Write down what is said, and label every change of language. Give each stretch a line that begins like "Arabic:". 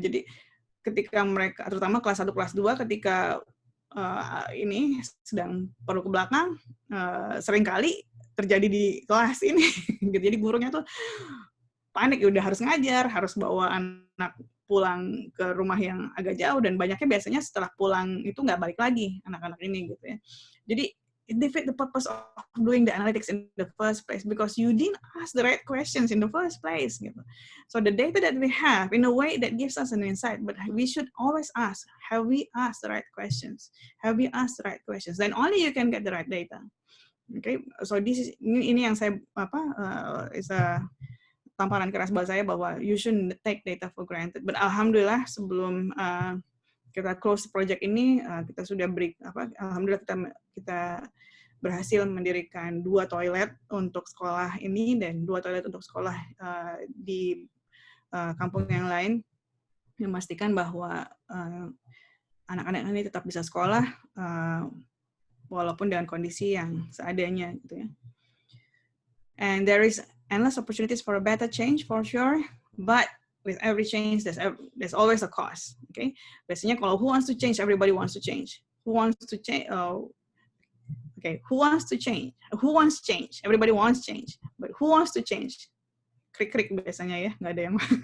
Indonesian: Jadi ketika mereka, terutama kelas 1, kelas 2, ketika ini sedang perlu ke belakang, seringkali terjadi di kelas ini. Jadi gurunya tuh panik, udah harus ngajar, harus bawa anak pulang ke rumah yang agak jauh, dan banyaknya biasanya setelah pulang itu nggak balik lagi anak-anak ini gitu ya. Jadi
English: it defeat the purpose of doing the analytics in the first place because you didn't ask the right questions in the first place.
Indonesian: Gitu.
English: So the data that we have, in a way, that gives us an insight, but we should always ask: Have we asked the right questions? Have we asked the right questions? Then only you can get the right data. Okay, so
Indonesian: ini yang saya
English: is a
Indonesian: tamparan keras buat saya bahwa
English: you shouldn't take data for granted.
Indonesian: But alhamdulillah sebelum kita close project ini, kita sudah alhamdulillah kita berhasil mendirikan 2 toilet untuk sekolah ini dan 2 toilet untuk sekolah di kampung yang lain, memastikan bahwa anak-anak ini tetap bisa sekolah walaupun dengan kondisi yang seadanya gitu ya.
English: And there is endless opportunities for a better change for sure, but with every change, there's always a cost. Okay,
Indonesian: biasanya kalau
English: who wants to change, everybody wants to change. Who wants to change? Who wants to change? Who wants change? Everybody wants change, but who wants to change?
Indonesian: Krik-krik biasanya ya, nggak ada yang.